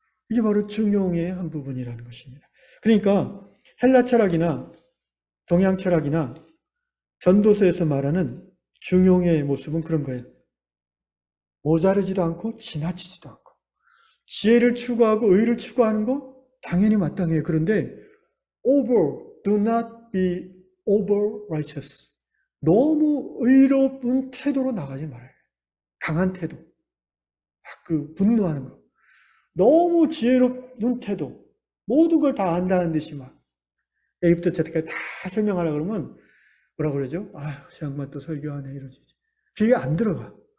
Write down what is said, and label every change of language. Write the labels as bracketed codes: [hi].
[ko] 이게 바로 중용의 한 부분이라는 것입니다. 그러니까 헬라 철학이나 동양 철학이나 전도서에서 말하는 중용의 모습은 그런 거예요. 모자르지도 않고 지나치지도 않고 지혜를 추구하고 의를 추구하는 거 당연히 마땅해요. 그런데 [en] do not be over righteous. [ko] 너무 의로운 태도로 나가지 말아요. 강한 태도. 그 분노하는 거. 너무 지혜로운 태도. 모든 걸 다 안다는 듯이 막 A부터 Z까지 다 설명하려고 그러면 뭐라 그러죠? 아휴, 저 양반 또 설교하네 이러지. 귀에 안 들어가.